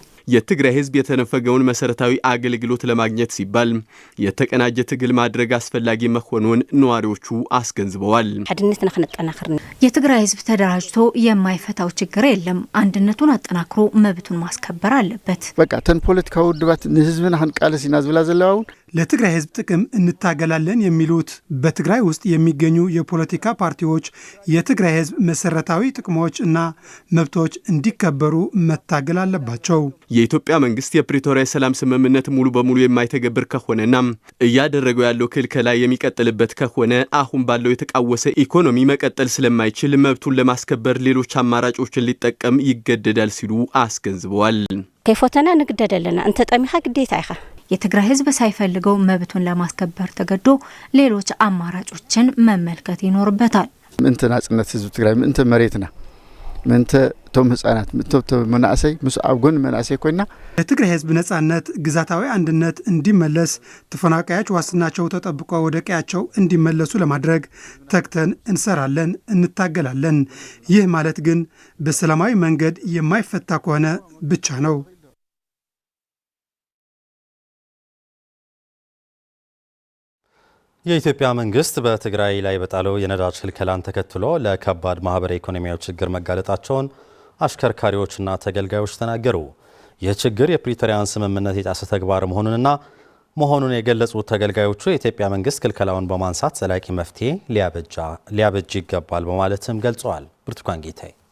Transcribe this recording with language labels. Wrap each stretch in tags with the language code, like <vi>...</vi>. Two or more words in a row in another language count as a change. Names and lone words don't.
<am>የትግራይ ህዝብ የተነፈገውን መሰረታዊ አገልግሎት ለማግኘት ሲባል የተቀናጀ ትግል ማድረግ አስፈላጊ መሆኑን ነዋሪዎቹ አስገንዝበዋል።</am> <ti>ሓድነትና ክንጠናክር</ti> <am>የትግራይ ህዝብ ተደራጅቶ የማይፈታው ችግር የለም። አንድነቱን አጠናክሮ መብቱን ማስከበር አለበት።</am> <ti>በቃ ተን ፖለቲካዊ ውድባት ንህዝብና ሀንቃለሲና ዝብላ ዘለዋውን</ti> <am>ለትግራይ ህዝብ ጥቅም እንታገላለን የሚሉት በትግራይ ውስጥ የሚገኙ የፖለቲካ ፓርቲዎች የትግራይ ህዝብ መሰረታዊ ጥቅሞች እና መብቶች እንዲከበሩ መታገል አለባቸው። የኢትዮጵያ መንግስት የፕሪቶሪያ ሰላም ስምምነት ሙሉ በሙሉ የማይተገብር ከሆነና እያደረገው ያለው ክልከላ የሚቀጥልበት ከሆነ አሁን ባለው የተቃወሰ ኢኮኖሚ መቀጠል ስለማይችል መብቱን ለማስከበር ሌሎች አማራጮችን ሊጠቀም ይገደዳል ሲሉ አስገንዝበዋል።</am> <ti>ከይፎተና ንግደደለና እንተ ጠሚኻ ግዴታ ይኻ</ti> <am>የትግራይ ህዝብ ሳይፈልገው መብቱን ለማስከበር ተገዶ ሌሎች አማራጮችን መመልከት ይኖርበታል።</am> <ti>ምንተ ናጽነት ህዝብ ትግራይ ምንተ መሬትና ምንተ ቶም ህፃናት ምንተ መናእሰይ ምስአብ ጎን መናእሰይ ኮይና</ti> <am>የትግራይ ህዝብ ነጻነት፣ ግዛታዊ አንድነት እንዲመለስ ተፈናቃዮች ዋስትናቸው ተጠብቆ ወደ ቀያቸው እንዲመለሱ ለማድረግ ተግተን እንሰራለን፣ እንታገላለን። ይህ ማለት ግን በሰላማዊ መንገድ የማይፈታ ከሆነ ብቻ ነው። የኢትዮጵያ መንግስት በትግራይ ላይ በጣለው የነዳጅ ክልከላን ተከትሎ ለከባድ ማህበራዊ ኢኮኖሚያዊ ችግር መጋለጣቸውን አሽከርካሪዎችና ተገልጋዮች ተናገሩ። ይህ ችግር የፕሪቶሪያን ስምምነት የጣሰ ተግባር መሆኑንና መሆኑን የገለጹት ተገልጋዮቹ የኢትዮጵያ መንግስት ክልከላውን በማንሳት ዘላቂ መፍትሄ ሊያበጅ ይገባል በማለትም ገልጸዋል። ብርቱካን ጌታዬ</am>